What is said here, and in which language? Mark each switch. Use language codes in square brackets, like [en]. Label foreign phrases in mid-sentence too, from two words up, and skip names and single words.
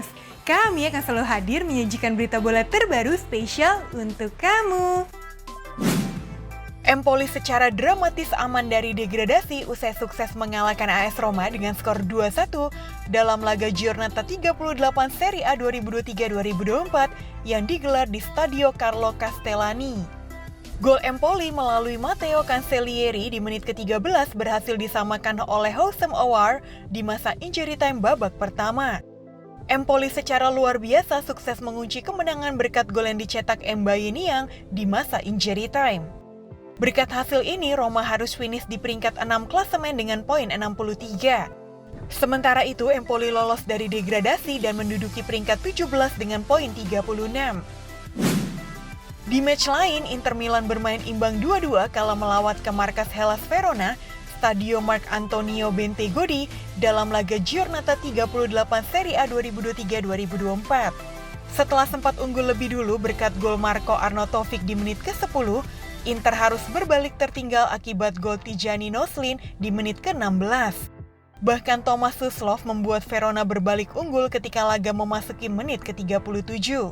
[id] Kami akan selalu hadir menyajikan berita bola terbaru spesial untuk kamu. Empoli secara dramatis aman dari degradasi usai sukses mengalahkan AS Roma dengan skor 2-1 dalam laga Giornata 38 Serie A 2023-2024 yang digelar di Stadio Carlo Castellani. Gol Empoli melalui Matteo Cancellieri di menit ke-13 berhasil disamakan oleh Houssem Aouar di masa [en] injury time [id] babak pertama. Empoli secara luar biasa sukses mengunci kemenangan berkat gol yang dicetak Mbaye Niang di masa [en] injury time. [id] Berkat hasil ini, Roma harus finish di peringkat 6 klasemen dengan poin 63. Sementara itu, Empoli lolos dari degradasi dan menduduki peringkat 17 dengan poin 36. Di match lain, Inter Milan bermain imbang 2-2 kala melawat ke markas Hellas Verona, Stadio Marc Antonio Bentegodi dalam laga Giornata 38 Serie A 2023-2024. Setelah sempat unggul lebih dulu berkat gol Marco Arnautovic di menit ke-10, Inter harus berbalik tertinggal akibat gol Tijani Noslin di menit ke-16. Bahkan Thomas Suslov membuat Verona berbalik unggul ketika laga memasuki menit ke-37.